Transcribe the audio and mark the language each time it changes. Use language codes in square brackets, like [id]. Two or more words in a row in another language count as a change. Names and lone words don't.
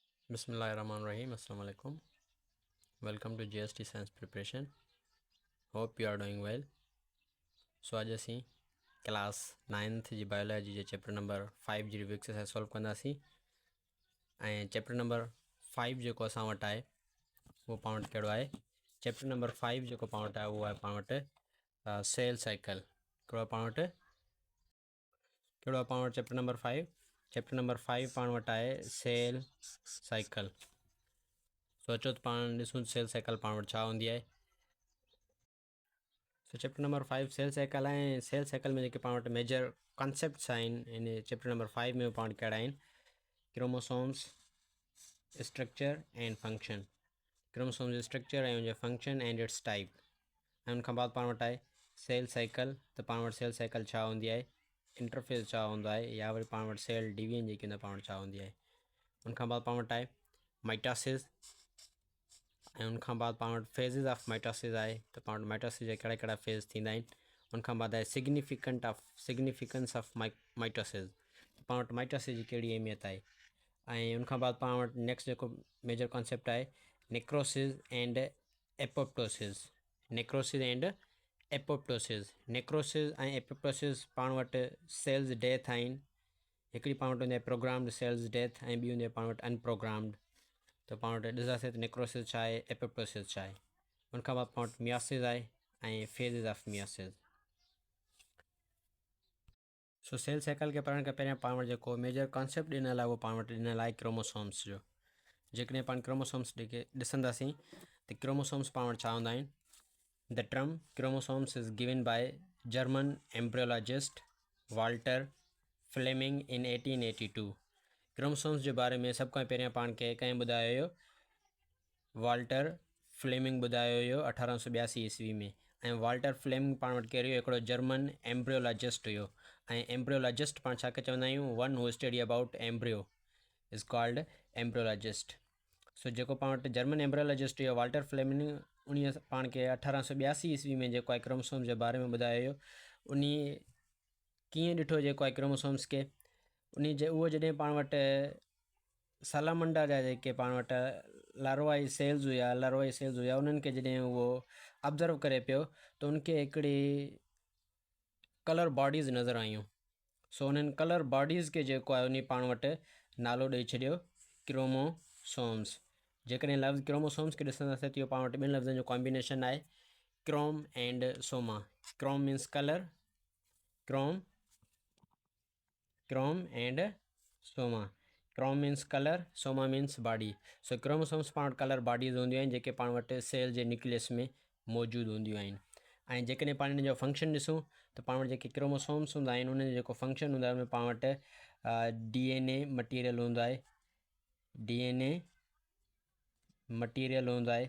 [ar] Bismillahirrahmanirrahim. السلام عليكم. [en] Welcome to GST Science Preparation. Hope you are doing well. [sd] So आज असी क्लास 9th जी बायोलॉजी जे [en] chapter number [sd] 5 जी [en] review exercise [sd] सॉल्व कंदासीं ऐं [en] chapter number [sd] 5 जेको असां वटि आहे उहो पाण वटि कहिड़ो आहे। [en] chapter number [sd] 5 जेको पाण वटि आहे उहो आहे पाण वटि [en] cell cycle. [sd] कहिड़ो आहे पाण वटि [en] chapter number [sd] 5 पाण वटि आहे [en] cell cycle. [sd] सोचो त पाण ॾिसूं [en] cell cycle [sd] पाण वटि छा हूंदी आहे। [en] So chapter number 5 cell cycle है। cell cycle [sd] में जेके पाण वटि [en] major concepts [sd] आहिनि इन [en] chapter number [sd] 5 में पाण कहिड़ा आहिनि। [en] Chromosomes structure and function, chromosomes structure [sd] ऐं उनजो [en] function and its type. [sd] ऐं उन खां बाद पाण वटि आहे [en] cell cycle. [sd] त पाण वटि [en] cell cycle [sd] छा हूंदी आहे, इंटरफेस छा हूंदो आहे, या वरी पाण वटि [en] cell division [sd] जेकी हूंदी आहे पाण वटि छा हूंदी आहे। उन खां बाद पाण वटि आहे माइटोसिस ऐं उनखां बाद पाण वटि [en] phases of mitosis [sd] आहे। त पाण वटि माइटोसिस जा कहिड़ा कहिड़ा फेज़ थींदा आहिनि। उनखां बाद आहे [en] significance of mitosis. [sd] पाण वटि माइटोसिस जी कहिड़ी अहमियत आहे। ऐं उनखां बाद पाण वटि नेक्स्ट जेको [en] major concept [sd] आहे [en] necrosis and apoptosis. [sd] नेक्रोसिस ऐं एपोप्टोसिस पाण वटि [en] cells death [sd] आहिनि। हिकिड़ी पाण वटि हूंदी आहे [en] programmed cells death [sd] ऐं ॿी हूंदी आहे पाण वटि अनप्रोग्राम्ड। त पाण वटि ॾिसंदासीं त नेक्रोसिस छा आहे, एपोप्टोसिस छा आहे। उनखां बाद पाण वटि मियोसिस आहे ऐं [en] phases of meiosis. [sd] सो सेल साइकिल खे पढ़ण खां पहिरियों पाण वटि जेको [en] major concept [sd] ॾिनल आहे उहो पाण वटि ॾिनल आहे क्रोमोसोम्स जो। जेकॾहिं पाण क्रोमोसोम्स ॾिसंदासीं त क्रोमोसोम्स पाण वटि छा हूंदा आहिनि। [en] The term chromosomes is given by German embryologist Walter Flemming in 1882. [sd] क्रोमोसोम्स जे बारे में सभ खां पहिरियों पाण खे कंहिं ॿुधायो हुयो, वाल्टर फ्लेमिंग ॿुधायो हुयो 1882 ईस्वी में। ऐं वाल्टर फ्लेमिंग पाण वटि कहिड़ो हिकिड़ो [en] German embryologist [sd] हुयो। ऐं एम्ब्रियोलॉजिस्ट पाण छा खे चवंदा आहियूं, [en] one who study about embryo is called embryologist. [sd] सो जेको पाण वटि [en] German embryologist [sd] हुयो वाल्टर फ्लेमिंग, उन पाण खे 1882 ईस्वी में जेको आहे क्रोमोसोम्स जे बारे में ॿुधायो हुयो। उन कीअं ॾिठो जेको आहे क्रोमोसोम्स खे, उहो जॾहिं पाण वटि सालामंडा जा जेके पाण वटि [en] larval cells [sd] हुया उन्हनि खे जॾहिं उहो ऑब्ज़र्व करे पियो त उनखे हिकिड़ी [en] color bodies [sd] नज़र आयूं। सो उन्हनि [en] color bodies [sd] खे जेको आहे उन पाण वटि नालो ॾेई छॾियो क्रोमोसोम्स। जेकॾहिं लफ़्ज़ क्रोमोसोम्स खे ॾिसंदासीं त इहो पाण वटि ॿिनि लफ़्ज़नि जो कॉम्बिनेशन आहे, [en] Chrome and soma. Chrome means color, chrome and soma. Chrome means color, soma means body. [sd] सो क्रोमोसोम्स पाण वटि [en] color bodies [sd] हूंदियूं आहिनि जेके पाण वटि सेल जे न्यूक्लियस में मौजूदु हूंदियूं आहिनि। ऐं जेकॾहिं पाण इन जो फंक्शन ॾिसूं त पाण वटि जेके क्रोमोसोम्स हूंदा आहिनि उनजो जेको फंक्शन हूंदो आहे उनमें पाण वटि [en] DNA material [sd] हूंदो आहे, हूंदो आहे।